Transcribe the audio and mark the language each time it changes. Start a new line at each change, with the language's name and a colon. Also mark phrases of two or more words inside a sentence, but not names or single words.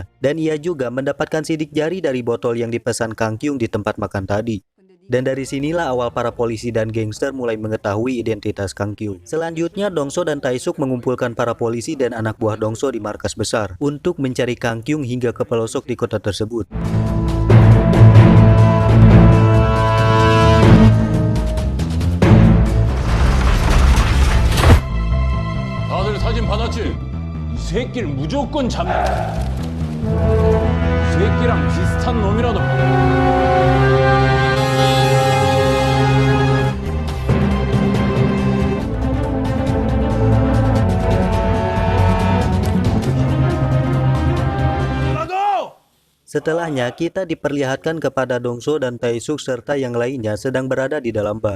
Indonesian: Dan ia juga mendapatkan sidik jari dari botol yang dipesan Kang Kyung di tempat makan tadi. Dan dari sinilah awal para polisi dan gangster mulai mengetahui identitas Kang Kyung. Selanjutnya, Dongso dan Tae-suk mengumpulkan para polisi dan anak buah Dongso di markas besar untuk mencari Kang Kyung hingga ke pelosok di kota tersebut.
Korean: 다들 사진 받았지? 이 새끼를 무조건 잡는 이 새끼랑 비슷한 놈이라도
Indonesian: Setelahnya, kita diperlihatkan kepada Dongso dan Tae-suk serta yang lainnya sedang berada di dalam bar.